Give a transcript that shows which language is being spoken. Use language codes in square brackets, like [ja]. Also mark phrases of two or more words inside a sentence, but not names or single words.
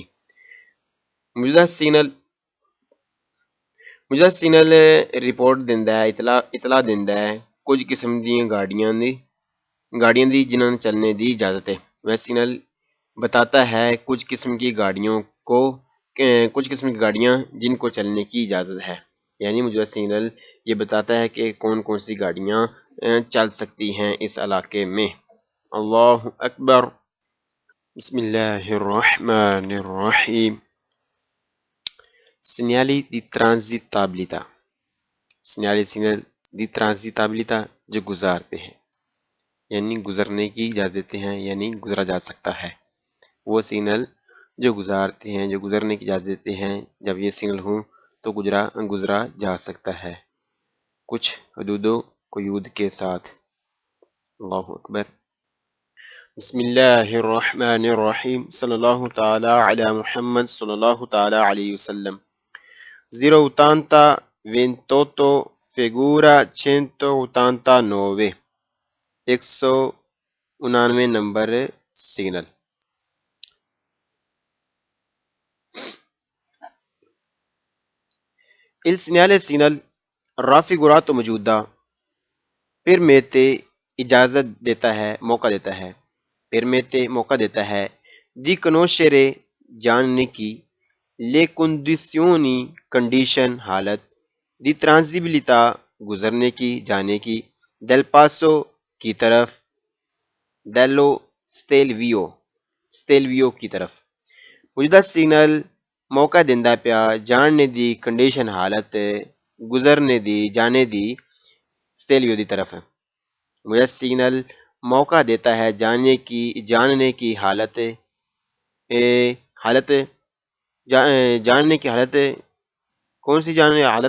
[pa] موجودہ سگنل رپورٹ دیندا ہے، اطلاع دیندا ہے کچھ قسم دیاں گاڑیاں دی جنہاں چلنے دی اجازت ہے۔ [ur] وہ سگنل بتاتا ہے کچھ قسم کی گاڑیاں جن کو چلنے کی اجازت ہے، یعنی موجودہ سگنل یہ بتاتا ہے کہ کون سی گاڑیاں چل سکتی ہیں اس علاقے میں۔ [ar] اللہ اکبر۔ بسم اللہ الرحمن الرحیم۔ [it] Segnali di transitabilità. [ur] سگنل دی transitabilità جو گزارتے ہیں، یعنی گزرنے کی اجازت دیتے ہیں، یعنی گزرا جا سکتا ہے۔ وہ سگنل جو گزارتے ہیں، جو گزرنے کی اجازت دیتے ہیں، جب یہ سگنل ہوں تو گزرا جا سکتا ہے کچھ حدود و قیود کے ساتھ۔ [ar] اللہ اکبر۔ بسم اللہ الرحمن الرحیم۔ صلی اللہ تعالی علی محمد صلی اللہ تعالی علیہ وسلم۔ [ur] 080 28 figura 189 189 نمبر سگنل۔ [it] Il segnale signal raffigurato [ur] موجودہ پرمیتے اجازت دیتا ہے، موقع دیتا ہے، پرمیتے موقع دیتا ہے [it] di conoscere [ur] جاننے کی، [it] le condizioni [ur] کنڈیشن حالت، [it] di transibilità [ur] گزرنے کی، جانے کی، [it] del passo [ur] کی طرف، dello stelvio کی طرف۔ [pa] موجودہ سگنل موقع دیندا پیا جاننے دی کنڈیشن حالت، گزرنے دی، جانے دی، stelvio دی طرف۔ [ur] موجودہ سگنل موقع دیتا ہے جاننے کی حالت، جاننے کی حالت، کون سی جاننے حالت؟